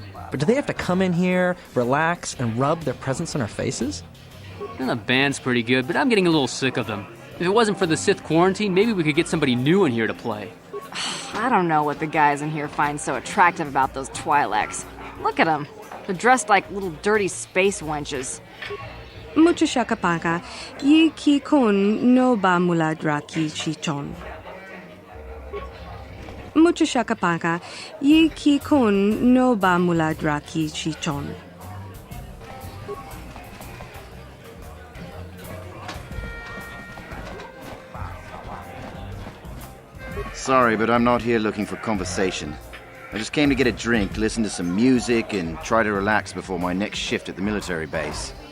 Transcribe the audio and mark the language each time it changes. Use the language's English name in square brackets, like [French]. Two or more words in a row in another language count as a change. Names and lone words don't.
[English] But do they have to come in here, relax, and rub their presence on our faces? Well, the band's pretty good, but I'm getting a little sick of them. If it wasn't for the Sith quarantine, maybe we could get somebody new in here to play. I don't know what the guys in here find so attractive about those Twi'leks. Look at them. They're dressed like little dirty space wenches. Mucho shakapaka, yi ki kun no ba muladra ki chichon. Mucho shakapaka, yi ki kun no ba muladra ki chichon. Sorry, but I'm not here looking for conversation. I just came to get a drink, listen to some music, and try to relax before my next shift at the military base.